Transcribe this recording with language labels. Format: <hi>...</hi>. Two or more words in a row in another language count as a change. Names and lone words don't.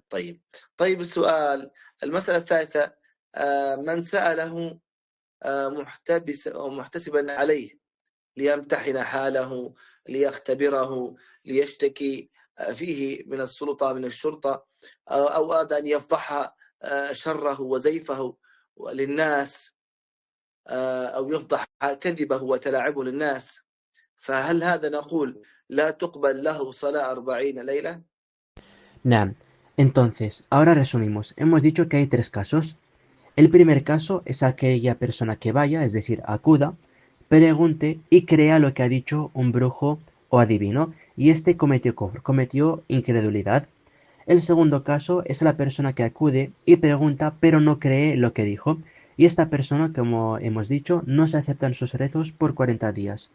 <ar>طيب السؤال، المسألة الثالثة، من سأله محتبس أو محتسبا عليه ليمتحن حاله، ليختبره، ليشتكي فيه من السلطة من الشرطة، أو أراد أن يفضح شره وزيفه للناس، أو يفضح كذبه وتلاعبه للناس، فهل هذا نقول لا تقبل له صلاة 40 ليلة؟ Naam.</ar> <es>Entonces, ahora resumimos. Hemos dicho que hay tres casos. El primer caso es aquella persona que vaya, es decir, acuda, pregunte y crea lo que ha dicho un brujo o adivino, y este cometió kufr, cometió incredulidad. El segundo caso es la persona que acude y pregunta pero no cree lo que dijo, y esta persona, como hemos dicho, no se aceptan sus rezos por 40 días.</es>